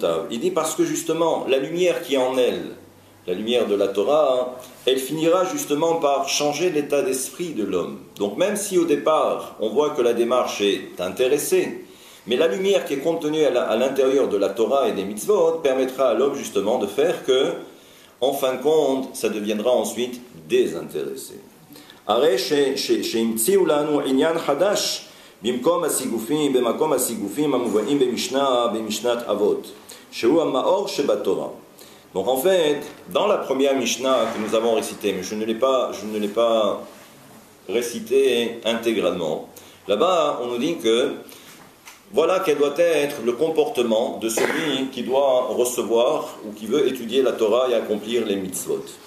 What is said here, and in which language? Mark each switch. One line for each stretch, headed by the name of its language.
French: Il dit parce que justement, la lumière qui est en elle, la lumière de la Torah, elle finira justement par changer l'état d'esprit de l'homme. Donc même si au départ, on voit que la démarche est intéressée, mais la lumière qui est contenue à l'intérieur de la Torah et des mitzvot permettra à l'homme justement de faire que, en fin de compte, ça deviendra ensuite désintéressé.
Hebrew: הרי שהמציאו לנו עניין חדש במקום הסיגופים המובאים במשנת אבות, שהוא המאור שבתורה.
French: Donc en fait, dans la première Mishnah que nous avons récitée, mais je ne l'ai pas récitée intégralement, là-bas on nous dit que voilà quel doit être le comportement de celui qui doit recevoir ou qui veut étudier la Torah et accomplir les mitzvot.